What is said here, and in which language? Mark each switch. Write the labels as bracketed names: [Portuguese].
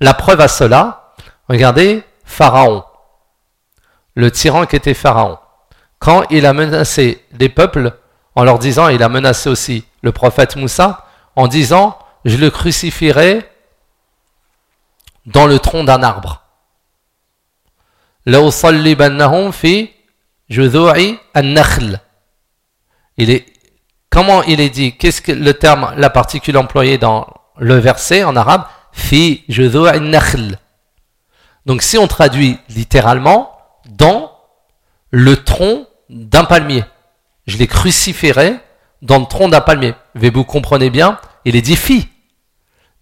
[French] La preuve à cela, regardez Pharaon, le tyran qui était Pharaon. Quand il a menacé les peuples, en leur disant, il a menacé aussi le prophète Moussa, en disant « je le crucifierai » dans le tronc d'un arbre. [Arabic] لَأُصَلِّبَنَّهُمْ فِي جُذُوعِ النَّخْلِ [French] Il est... Comment il est dit? Qu'est-ce que le terme, la particule employée dans le verset en arabe? [Arabic] فِي جُذُوعِ النَّخْلِ [French] Donc si on traduit littéralement dans le tronc d'un palmier. Je l'ai crucifié dans le tronc d'un palmier. Mais vous comprenez bien, il est dit « fille ».